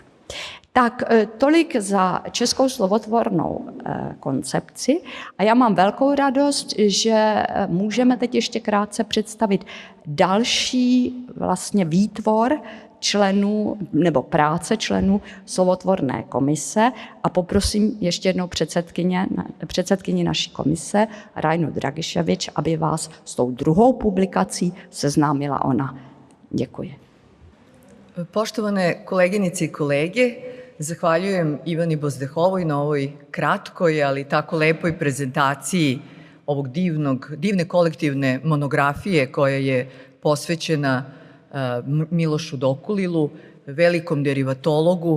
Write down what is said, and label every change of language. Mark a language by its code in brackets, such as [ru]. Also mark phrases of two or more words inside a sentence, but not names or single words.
[cs] Tak tolik za českou slovotvornou koncepci a já mám velkou radost, že můžeme teď ještě krátce představit další vlastně výtvor členů nebo práce členů slovotvorné komise a poprosím ještě jednou předsedkyni naší komise Rajnu Dragiševič, aby vás s tou druhou publikací seznámila ona. Děkuji. [sr] Poštovane koleginice i kolege, zahvaljujem Ivani Bozdehovoj na ovoj kratkoj, ali tako lepoj prezentaciji ovog divne kolektivne monografije koja je posvećena Milošu Dokulilu, velikom derivatologu.